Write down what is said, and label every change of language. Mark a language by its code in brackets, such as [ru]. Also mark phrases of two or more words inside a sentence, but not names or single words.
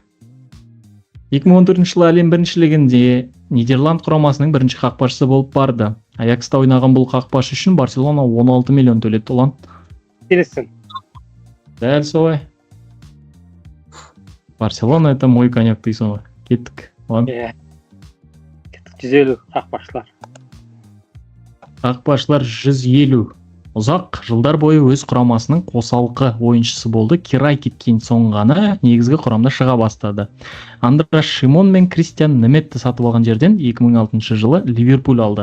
[kk] 2014 жылы әлем біріншілігінде Нидерланд құрамасының бірінші қақпашысы болып барды. Аякста ойнаған бұл қақпашы үшін Барселона 16 миллион төледі. Ұлан. Келесің. Дәл солай. Барселона [ru] это мой конек [kk] дейсің ғой. Кеттік. Ұлан. 150 қақпашылар. Қақпашылар 150. Ұзақ жылдар бойы өз құрамасының қосалқы ойыншысы болды. Кирай кеткен соң ғана негізгі құрамда шыға бастады. Андраш Шимон мен Кристиан Неметті сатып алған жерден 2006 жылы Ливерпуль алды.